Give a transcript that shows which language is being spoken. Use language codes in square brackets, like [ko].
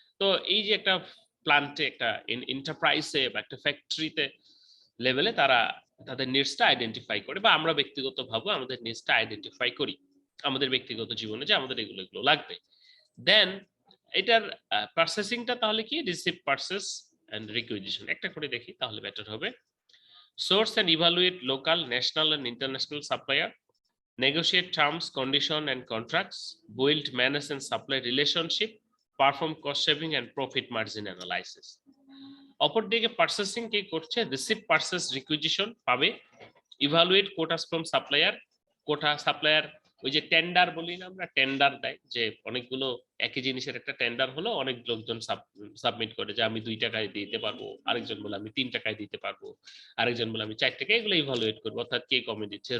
[bn] তো এই যে একটা প্লান্টে, একটা এন্টারপ্রাইজে বা একটা ফ্যাক্টরিতে লেভেলে তারা তাদের নিডসটা আইডেন্টিফাই করে, বা আমরা ব্যক্তিগত ভাবে আমাদের নিডসটা আইডেন্টিফাই করি আমাদের ব্যক্তিগত জীবনে, যে আমাদের এগুলো এগুলো লাগবে। দেন এটার পারচেসিংটা তাহলে কি রিসিভ, পারচেস এন্ড রিকুইজিশন একটা করে দেখি তাহলে বেটার হবে। [en] Source and evaluate local, national and international supplier, negotiate terms, condition and contracts, build, manage and supply relationship, perform cost saving and profit margin analysis. [bn] অপরদিকে পার্চেসিং কি করছে, receive purchase requisition পাবে, [en] evaluate quotes from supplier, [bn] quota supplier ওই যে tender বলি না আমরা, tender দেয় যে অনেকগুলো একই জিনিসের একটা টেন্ডার হলো, অনেক লোকজন সাবমিট করে যে আমি 2 টাকায় দিতে পারবো, আরেকজন বলে আমি 3 টাকায় দিতে পারবো, আরেকজন বলে আমি 4 টাকায়, এগুলো ইভালুয়েট করবো অর্থাৎ কে কমে দিচ্ছে।